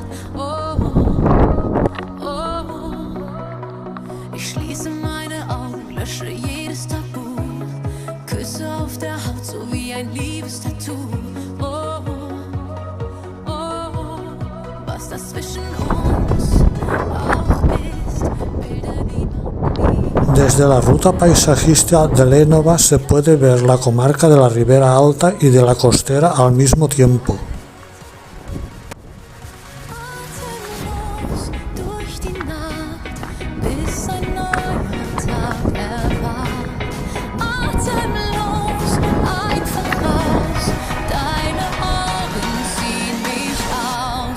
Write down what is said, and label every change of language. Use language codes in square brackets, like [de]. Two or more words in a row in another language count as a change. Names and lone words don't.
[de] Oh, oh, ich schließe meine Augen, lösche jedes Tabu. Küsse auf der Haut, so wie ein Liebestattoo. Oh, oh, was das zwischen uns auch ist, Bilder, die man nie. [es] Desde la ruta paisajista de l'Énova se puede ver la comarca de la Ribera Alta y de la Costera al mismo tiempo. [de] Atemlos durch die Nacht, bis ein neuer Tag erwacht. Atemlos, einfach raus, deine Augen ziehen mich aus.